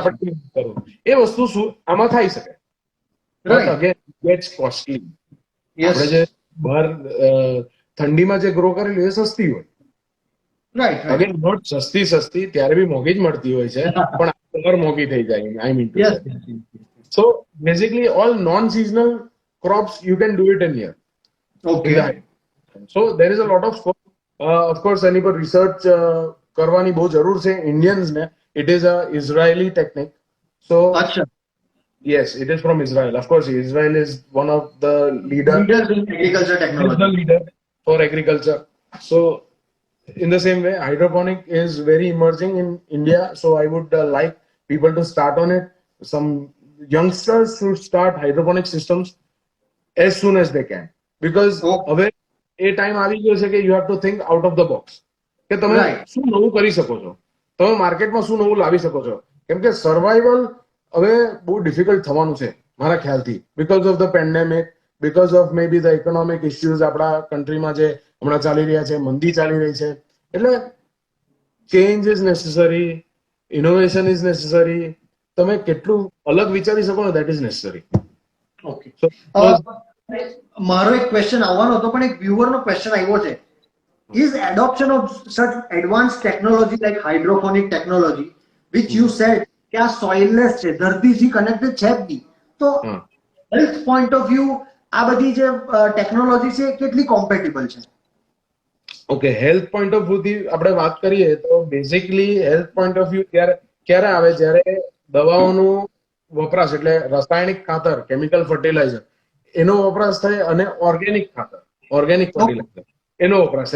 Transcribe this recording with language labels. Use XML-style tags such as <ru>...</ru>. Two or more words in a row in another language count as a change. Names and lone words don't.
<gu>પાપડી કરો એ વસ્તુ આમાં થઈ શકે</gu> <en>Right. again gets costly Yes.</en> <gu>આપણે જે બહાર ઠંડીમાં જે ગ્રો કરેલું એ સસ્તી હોય</gu> <en>Right. Right. again not</en> <gu>સસ્તી ત્યારે બી મોંઘી જ મળતી હોય છે પણ મોંઘી થઈ જાય</gu> <en>I mean to Yes. સે Yes. Yes. So basically all non-seasonal crops you can do it in here. Okay. So there is a lot of scope. Of course</en> <gu>એની પર research કરવાની બહુ જરૂર છે Indians ને.</gu> <en>It is a Israeli technique. So</en> <hi>Acha.</hi> <en>yes, it is from Israel. Of course, Israel is one of the leaders. Leaders in agriculture Is the technology. leader for agriculture. So in the same way, hydroponic is very emerging in India. So I would like people to start on it. Some youngsters should start hydroponic systems as soon as they can. Because Oh.</en> <gu>હવે એ ટાઈમ આવી ગયો છે કે</gu> <en>you have to think out of the box.</en> <gu>કે તમે</gu> <en>Right.</en> <gu>શું નવું કરી શકો છો, તમે માર્કેટમાં શું નવું લાવી શકો છો. કેમ કે સર્વાઈવલ હવે બહુ ડિફિકલ્ટ થવાનું છે મારા ખ્યાલથી,</gu> <en>because of the pandemic, because of may be the economic issues</en> <gu>આપણા કન્ટ્રીમાં જે હમણાં ચાલી રહ્યા છે, મંદી ચાલી રહી છે.</gu> <en>એટલે change is necessary, innovation is necessary.</en> <gu>તમે કેટલું અલગ વિચારી શકો ને,</gu> <en>that is necessary. Okay. સો</en> <gu>મારો એક ક્વેશ્ચન આવવાનો હતો, પણ એક વ્યુઅર નો ક્વેશ્ચન આવ્યો છે.</gu> <en>Is adoption of such advanced technology like hydroponic technology, which you said</en> <gu>કે આ soilless છે, ધરતીથી કનેક્ટેડ છે જ નહીં, તો</gu> <en>health point of view</en> <gu>આ બધી જે ટેકનોલોજી છે એ કેટલી કોમ્પેટેબલ છે? ઓકે,</gu> <en>health point of view</en> <gu>થી આપણે વાત કરીએ તો બેઝિકલી</gu> <en>health point of view</en> <gu>ક્યારે આવે, જ્યારે દવાઓનું વપરાશ એટલે રાસાયણિક ખાતર,</gu> <en>chemical fertilizer</en> <gu>એનો વપરાશ થાય અને ઓર્ગેનિક ખાતર,</gu> <en>organic fertilizer</en> <gu>એનો વપરાશ થાય.</gu>